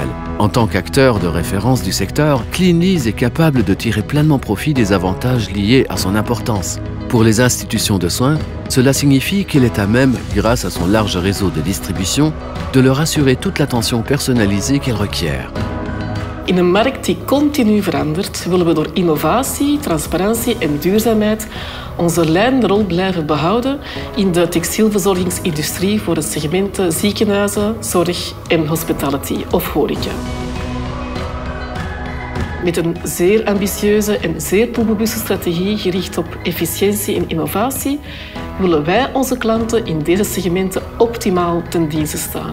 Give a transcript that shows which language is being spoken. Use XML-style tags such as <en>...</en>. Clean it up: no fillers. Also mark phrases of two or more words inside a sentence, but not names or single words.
<fr>En tant qu'acteur de référence du secteur, Cleanlease est capable de tirer pleinement profit des avantages liés à son importance. Pour les institutions de soins, cela signifie qu'elle est à même, grâce à son large réseau de distribution, de leur assurer toute l'attention personnalisée qu'elles requièrent.</fr> <nl>In een markt die continu verandert, willen we door innovatie, transparantie en duurzaamheid onze leidende rol blijven behouden in de textielverzorgingsindustrie voor de segmenten ziekenhuizen, zorg en hospitality of horeca. Met een zeer ambitieuze en zeer doelbewuste strategie gericht op efficiëntie en innovatie willen wij onze klanten in deze segmenten optimaal ten dienste staan.</nl>